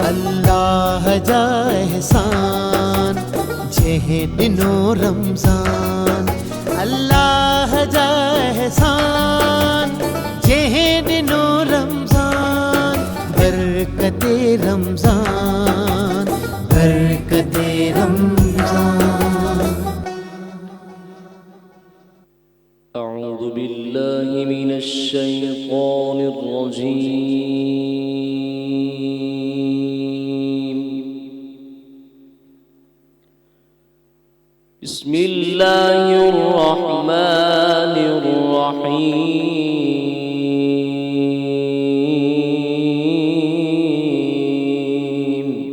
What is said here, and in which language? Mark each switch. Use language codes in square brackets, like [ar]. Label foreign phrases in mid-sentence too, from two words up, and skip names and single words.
[sd] अल्लाह जा एहसान जेहे दिनो रमजान, अल्लाह जा एहसान जेहे दिनो रमजान। बरकते रमजान, बरकते रमजान। أعوذ بالله من الشيطان الرجيم. بسم الله الرحمن الرحيم.